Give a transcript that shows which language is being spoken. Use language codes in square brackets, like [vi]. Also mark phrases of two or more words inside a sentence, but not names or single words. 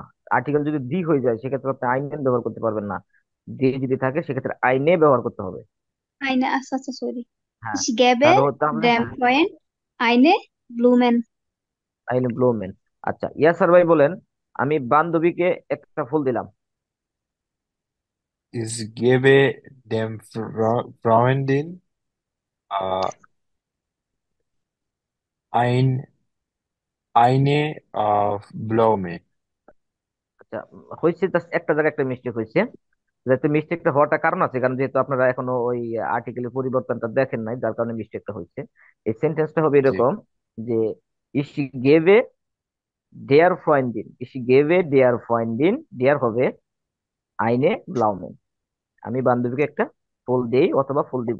[bn] আর্টিকেল যদি দি হয়ে যায় সেক্ষেত্রে আপনি আইনেন ব্যবহার করতে পারবেন না। দি যদি থাকে সেক্ষেত্রে আইনে ব্যবহার করতে হবে। আইনে, আচ্ছা আচ্ছা, সরি। হ্যাঁ, [de] Ich gebe [bn] তাহলে তাহলে [de] dem Freund eine Blumen. eine Blumen. [bn] আচ্ছা, ইয়াসার ভাই বলেন, আমি বান্ধবীকে একটা ফুল দিলাম। [de] Ich gebe dem Freundin äh, ein, eine Blume. [bn] আচ্ছা, হয়েছে জাস্ট একটা জায়গায় একটা মিস্টেক হয়েছে। যেহেতু মিস্টেকটা হওয়াটা কারণ আছে, কারণ যেহেতু আপনারা এখনো ওই আর্টিকেলের পরিবর্তনটা দেখেন নাই, যার কারণে মিস্টেকটা হয়েছে। এই সেন্টেন্সটা হবে জি। এরকম যে [de] Ich gebe der Freundin, ich gebe der Freundin, der [bn] হবে [de] eine Blumen, [bn] আমি বান্ধবীকে একটা ফুল দেই অথবা ফুল দিব।